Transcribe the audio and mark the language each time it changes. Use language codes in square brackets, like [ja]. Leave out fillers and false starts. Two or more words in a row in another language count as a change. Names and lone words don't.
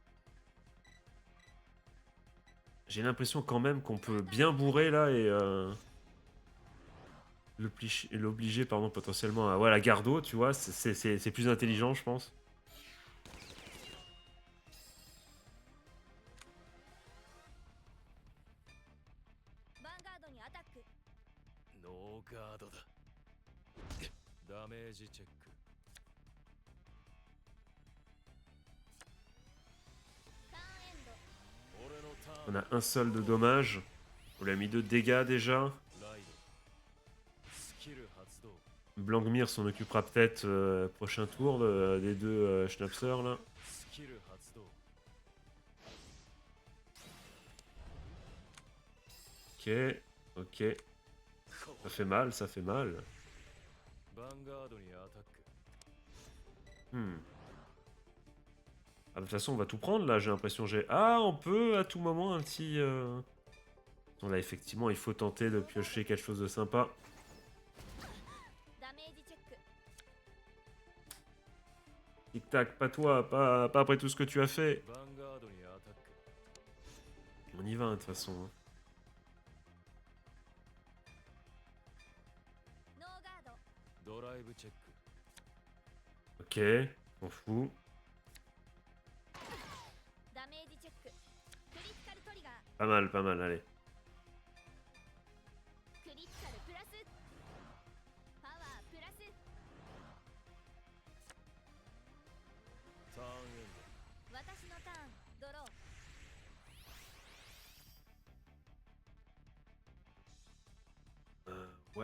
[fr] J'ai l'impression quand même qu'on peut bien bourrer là et l'obliger pardon potentiellement à la gardo, tu vois, c'est plus intelligent je pense. Vanguard [ja] ノーガードだダメージチェック 俺のター [fr] On [ja] ン [fr] a un seul de dommage. On lui a mis 2 dégâts déjà. [ja] ライドスキル発動 [fr] Blankmir s'en occupera peut-être prochain tour des deux Schnapsers là. [ja] スキル発動 [fr] Ok, ok. Ça fait mal, ça fait mal. [ja] ヴァンガードにアタック。 Hmm. [fr] Ah, de toute façon, on va tout prendre là, j'ai l'impression. Ah, on peut à tout moment un petit. Bon, là, effectivement, il faut tenter de piocher quelque chose de sympa. [ja] ダメージチェック。 [fr] Tic-tac, pas toi, pas après tout ce que tu as fait. [ja] ヴァンガードにアタック。 [fr] On y va, hein, de toute façon. Hein. [ja] ノーガード。ドライブチェック。 [fr] Ok, on fout. [ja] ダメージチェック。クリティカルトリガー。 [fr] Pas mal, allez. [ja] クリティカルプラス。パワープラス。ターンエン私のターン。ドロー。 [fr] Ouais.